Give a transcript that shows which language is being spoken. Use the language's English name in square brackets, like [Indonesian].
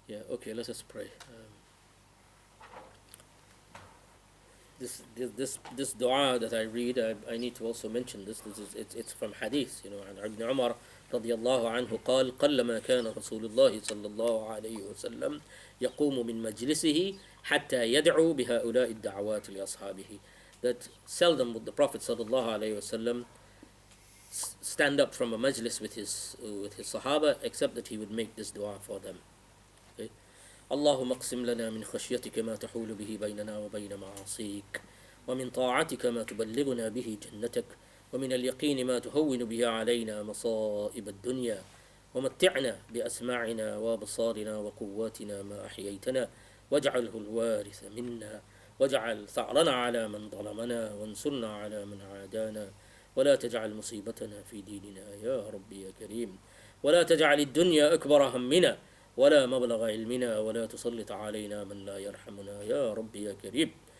[English] Okay, let us pray. This dua that I read, I need to also mention this. It's from hadith, [Arabic] عن ابن عمر رضي الله عنه قال قلما كان رسول الله صلى الله عليه وسلم يقوم من مجلسه حتى يدعو بهؤلاء الدعوات لأصحابه. [English] That seldom would the Prophet صلى الله عليه وسلم stand up from a majlis with his Sahaba, except that he would make this dua for them. Okay? [Arabic] اللهم اقسم لنا من خشيتك ما تحول به بيننا وبين معاصيك ومن طاعتك ما تبلغنا به جنتك ومن اليقين ما تهون به علينا مصائب الدنيا ومتعنا بأسماعنا وأبصارنا وقواتنا ما أحييتنا واجعله الوارث منا واجعل ثأرنا على من ظلمنا وانصرنا على من عادانا ولا تجعل مصيبتنا في ديننا يا رب يا كريم ولا تجعل الدنيا أكبر همنا ولا مبلغ علمنا ولا تسلط علينا من لا يرحمنا يا رب يا كريم.